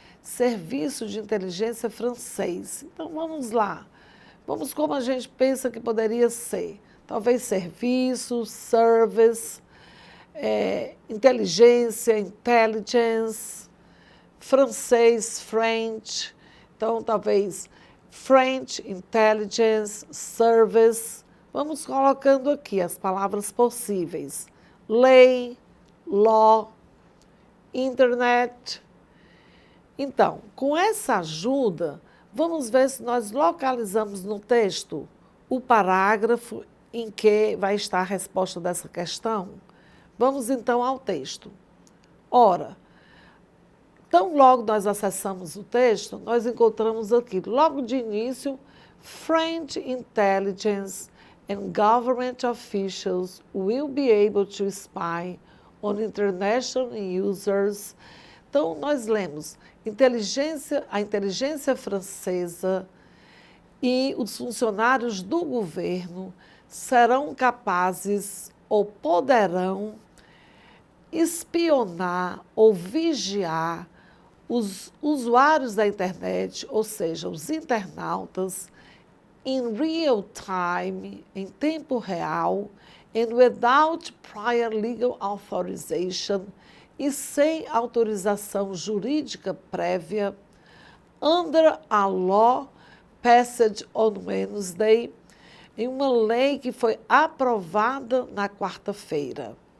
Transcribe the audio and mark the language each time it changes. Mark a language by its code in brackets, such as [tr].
[pt] Serviço de Inteligência francês. Então, vamos lá. Vamos como a gente pensa que poderia ser. Talvez serviço, service, inteligência, intelligence, francês, French. Então, talvez French, intelligence, service. Vamos colocando aqui as palavras possíveis. Lei, law, internet. Então, com essa ajuda, vamos ver se nós localizamos no texto o parágrafo em que vai estar a resposta dessa questão. Vamos então ao texto. Ora, tão logo nós acessamos o texto, nós encontramos aqui, logo de início, French Intelligence [en] and government officials will be able to spy on international users. [pt] Então, nós lemos a inteligência francesa e os funcionários do governo serão capazes ou poderão espionar ou vigiar os usuários da internet, ou seja, os internautas, [en] in real time, [pt] em tempo real, [en] and without prior legal authorization, [pt] e sem autorização jurídica prévia, [en] under a law passed on Wednesday, [pt] em uma lei que foi aprovada na quarta-feira.